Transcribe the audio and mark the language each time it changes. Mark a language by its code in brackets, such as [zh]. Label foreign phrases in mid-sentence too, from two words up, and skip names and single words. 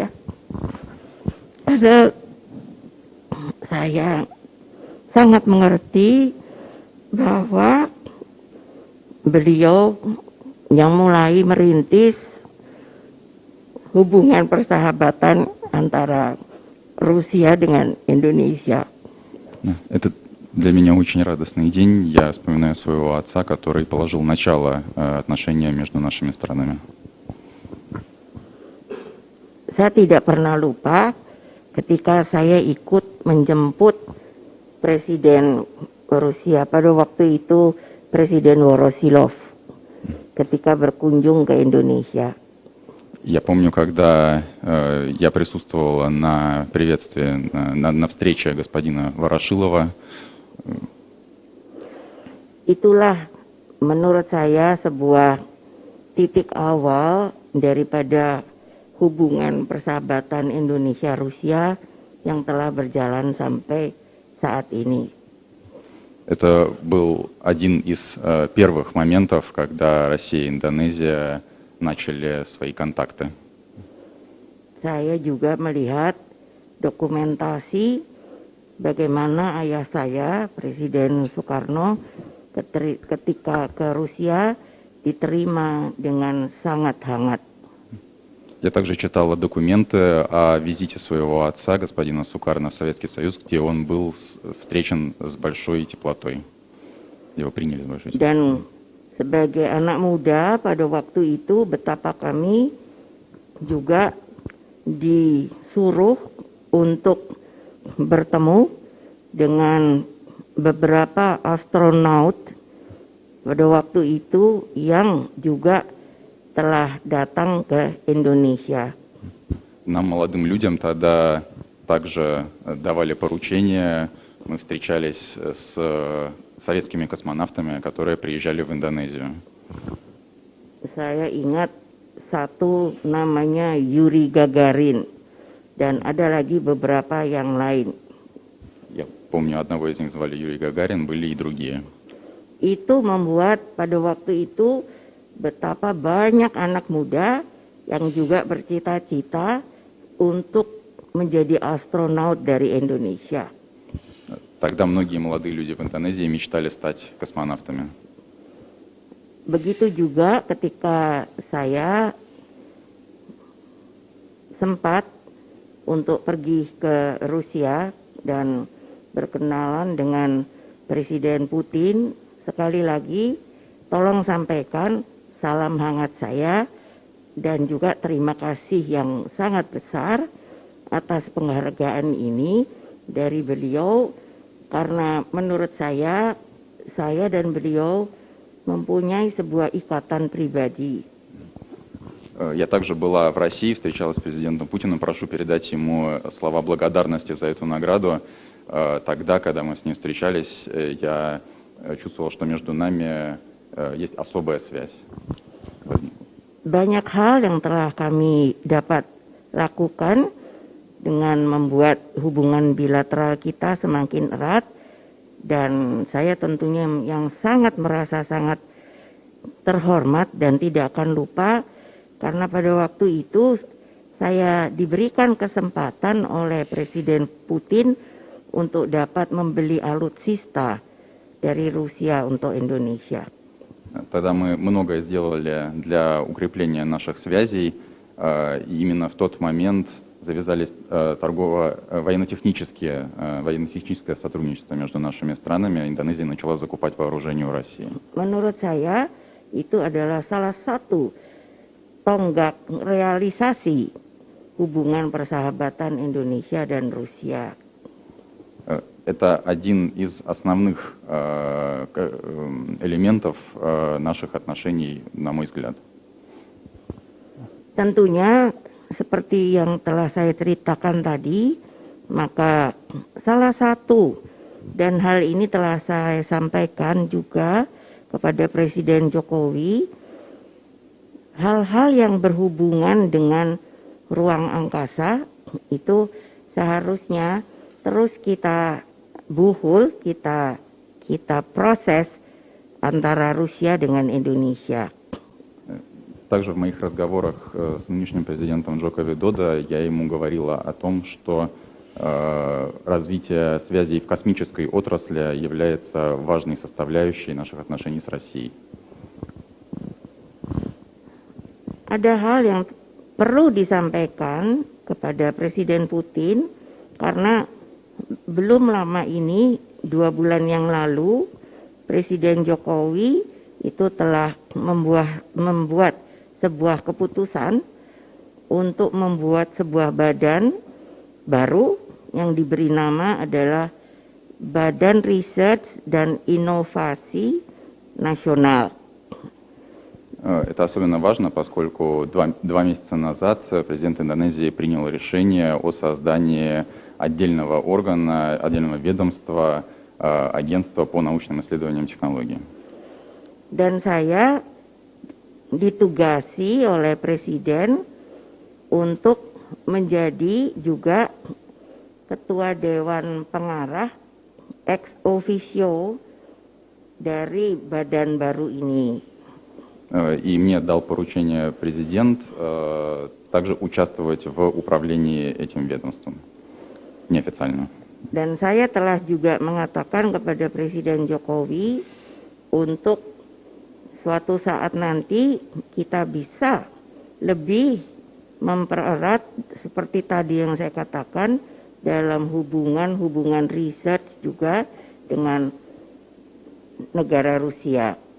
[id] Karena saya sangat mengerti bahwa beliau yang mulai merintis hubungan persahabatan antara Rusia dengan Indonesia. [ru] Это для меня очень радостный день. Я вспоминаю своего отца, который положил начало отношениям между нашими странами. [id] Saya tidak pernah lupa ketika saya ikut menjemput Presiden Rusia, pada waktu itu Presiden Voroshilov, ketika berkunjung ke Indonesia. [ru] Я помню, когда я присутствовал на приветствии, на встрече господина Ворошилова. [id] Itulah menurut saya sebuah titik awal daripada hubungan persahabatan Indonesia-Rusia yang telah berjalan sampai saat ini. [ru] Это был один из первых моментов, когда Россия и Индонезия начали свои контакты. [id] Saya juga melihat dokumentasi bagaimana ayah saya, Presiden Soekarno, ketika ke Rusia diterima dengan sangat hangat. [ru] Я также читал документы о визите своего отца, господина Сукарно, в Советский Союз, где он был встречен с большой теплотой. Его приняли с большой теплотой. [id] Dan sebagai anak muda pada waktu itu, betapa kami juga disuruh untuk bertemu dengan beberapa astronaut pada waktu itu yang juga telah datang ke Indonesia. [ru] Нам, молодым людям, тогда также давали поручения. Мы встречались с советскими космонавтами, которые приезжали в Индонезию. [id] Saya ingat satu namanya Yuri Gagarin dan ada lagi beberapa yang lain. [ru] Я помню, одного из них звали Юрий Гагарин, были и другие. [id] Itu membuat pada waktu itu betapa banyak anak muda yang juga bercita-cita untuk menjadi astronaut dari Indonesia. [ru] Тогда многие молодые люди в Индонезии мечтали стать космонавтами. [id] Begitu juga ketika saya sempat untuk pergi ke Rusia dan berkenalan dengan Presiden Putin, sekali lagi tolong sampaikan salam hangat saya dan juga terima kasih yang sangat besar atas penghargaan ini dari beliau, karena menurut saya dan beliau mempunyai sebuah ikatan pribadi. [ru] Я также была в России, встречалась с президентом Путиным. Прошу передать ему слова благодарности за эту награду. Тогда, когда мы с ним встречались, я чувствовал, что между нами есть особая связь. [id] Banyak hal yang telah kami dapat lakukan dengan membuat hubungan bilateral kita semakin erat, dan saya tentunya yang sangat merasa sangat terhormat dan tidak akan lupa karena pada waktu itu saya diberikan kesempatan oleh Presiden Putin untuk dapat membeli alutsista dari Rusia untuk Indonesia. [ru] Тогда мы многое сделали для укрепления наших связей. И именно в тот момент завязались военно-техническое сотрудничество между нашими странами. Индонезия начала закупать вооружение у России. [id] Menurut saya itu adalah salah satu tonggak realisasi hubungan persahabatan Indonesia dan Rusia. [ru] Это один из основных элементов наших отношений, на мой взгляд. [id] Tentunya seperti yang telah saya ceritakan tadi, maka salah satu dan hal ini telah saya sampaikan juga kepada Presiden Jokowi, hal-hal yang berhubungan dengan ruang angkasa itu seharusnya terus kita buhul, kita proses antara Rusia dengan Indonesia. [ru] Также в моих разговорах с нынешним президентом Джоко Видодо я ему говорила о том, что развитие связей в космической отрасли является важной составляющей наших отношений с Россией. [id] Ada hal yang perlu disampaikan kepada Presiden Putin karena belum lama ini, 2 bulan yang lalu, Presiden Jokowi itu telah membuat sebuah keputusan untuk membuat sebuah badan baru yang diberi nama adalah Badan Riset dan Inovasi Nasional. [ru] Это особенно важно, поскольку два месяца назад президент Индонезии принял решение о создании отдельного органа, отдельного ведомства, агентства по научным исследованиям и технологиям. [id] Dan saya ditugasi oleh Presiden untuk menjadi juga Ketua Dewan Pengarah [la] ex officio [id] dari badan baru ini. [ru] И мне дал поручение президент также участвовать в управлении этим ведомством, неофициально. [id] Dan saya telah juga mengatakan kepada Presiden Jokowi untuk suatu saat nanti kita bisa lebih mempererat seperti tadi yang saya katakan dalam hubungan riset juga dengan negara Rusia.